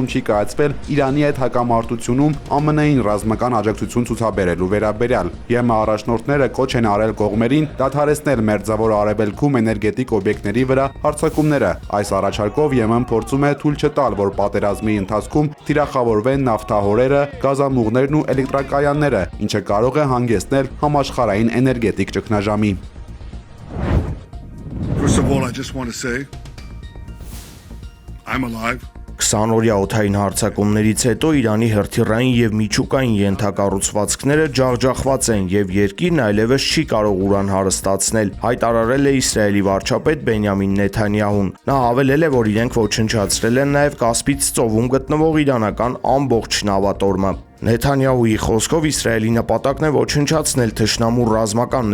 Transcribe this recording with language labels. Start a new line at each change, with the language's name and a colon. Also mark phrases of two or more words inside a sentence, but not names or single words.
Armenian: չի կայացվել Իրանի հետ հակամարտությունում ԱՄՆ-ին ռազմական աջակցություն ցուցաբերելու վերաբերյալ։ ԵՄ առաջնորդները կոչ են արել կողմերին դադարեցնել Մերձավոր Արևելքում էներգետիկ օբյեկտների վրա հարձակումները։ Այս առաջարկով ԵՄ-ն փորձում է թույլ չտալ, որ պատերազմի ընթացքում թիրախավորվեն նավթահորերը, գազամուղներն ու էլեկտրակայանները, ինչը կարող է հանգեցնել համաշխարհային էներգետիկ ճգնաժամի։
English: First of all, I just want to say I'm alive.
Armenian: 20-օրյա օդային հարձակումներից հետո Իրանի հրթիռային և միջուկային ենթակառուցվածքները ջախջախված են և երկիրն այլևս չի կարող ուրան հարստացնել, հայտարարել է Իսրայելի վարչապետ Բենյամին Նեթանյահուն։ Նա հավելել է, որ իրենք ոչնչացրել են նաև Կասպից ծովում գտնվող իրանական ամբողջ նավատորմը։ Նեթանյահուի խոսքով Իսրայելի նպատակն է ոչնչացնել թշնամու ռազմական